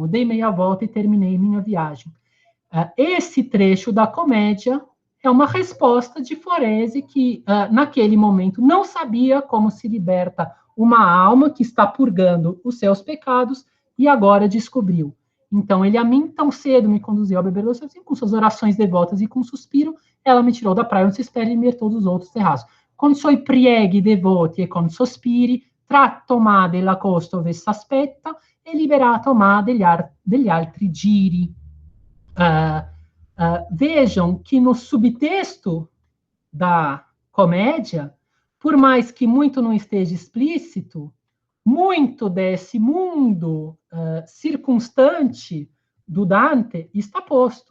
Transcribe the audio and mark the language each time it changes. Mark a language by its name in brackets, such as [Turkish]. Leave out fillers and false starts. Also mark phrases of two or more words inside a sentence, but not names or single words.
[Portuguese] Dei meia volta e terminei minha viagem. Esse trecho da comédia é uma resposta de Forese que, naquele momento, não sabia como se liberta uma alma que está purgando os seus pecados e agora descobriu. Então, ele a mim tão cedo me conduziu a beber doce, assim, com suas orações devotas e com suspiro, ela me tirou da praia onde se espera e me todos os outros terraços. [Italian] Con suoi prieghi devoti e con sospiri, tratto ma della costa ove s'aspetta e liberato ma degli altri giri. [Portuguese] Vejam que no subtexto da comédia, por mais que muito não esteja explícito, muito desse mundo circunstante do Dante está posto.